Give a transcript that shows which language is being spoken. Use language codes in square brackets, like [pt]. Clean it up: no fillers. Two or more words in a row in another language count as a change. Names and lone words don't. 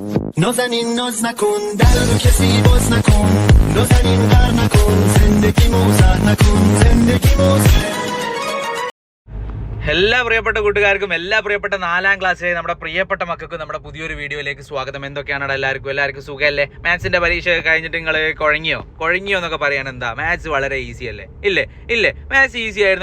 [fa] نازنین ناز نکن در رو کسی باز نکن نازنین غر نکن زندگی موزر نکن زندگی موزر [ml] എല്ലാ പ്രിയപ്പെട്ട കൂട്ടുകാർക്കും എല്ലാ പ്രിയപ്പെട്ട 4ാം ക്ലാസ്സിലെ നമ്മുടെ പ്രിയപ്പെട്ട മക്കൾക്കും നമ്മുടെ പുതിയൊരു വീഡിയോയിലേക്ക് സ്വാഗതം. എന്തൊക്കെയാണ് എല്ലാവർക്കും സുഖമല്ലേ? മാത്സിന്റെ പരീക്ഷ കഴിഞ്ഞിട്ട് നിങ്ങൾ കുഴങ്ങിയോ എന്നൊക്കെ പറയാൻ എന്താ? മാത്സ് വളരെ ഈസി അല്ലേ? ഇല്ലേ [en] maths easy [ml] ആയിരുന്നു.